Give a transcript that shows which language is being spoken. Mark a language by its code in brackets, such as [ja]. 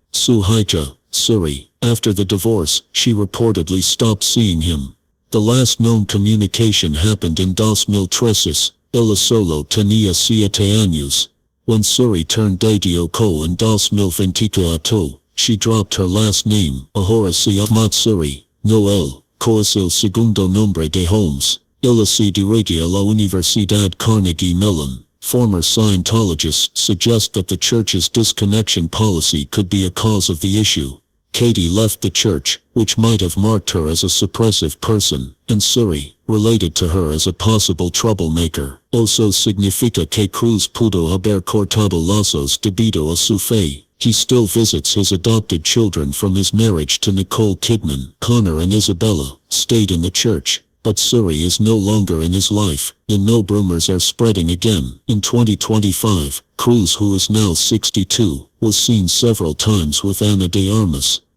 [en] Suhaija, Suri. After the divorce, she reportedly stopped seeing him. The last known communication happened in 2013. [es] Ella solo tenía 7 años. [en] When Suri turned 18 en 2024, she dropped her last name. [es] Ahora se llama Suri. Noel, es el segundo nombre de Holmes. Ella se dirige a la Universidad Carnegie Mellon. [en] Former Scientologists suggest that the church's disconnection policy could be a cause of the issue. Katie left the church, which might have marked her as a suppressive person, and Suri, related to her as a possible troublemaker. [es] Eso significa que Cruz pudo haber cortado lazos debido a su fe. [en] He still visits his adopted children from his marriage to Nicole Kidman. Connor and Isabella stayed in the church, but Suri is no longer in his life, and no rumors are spreading again. In 2025, Cruz, who is now 62, was seen several times with Ana de Armas.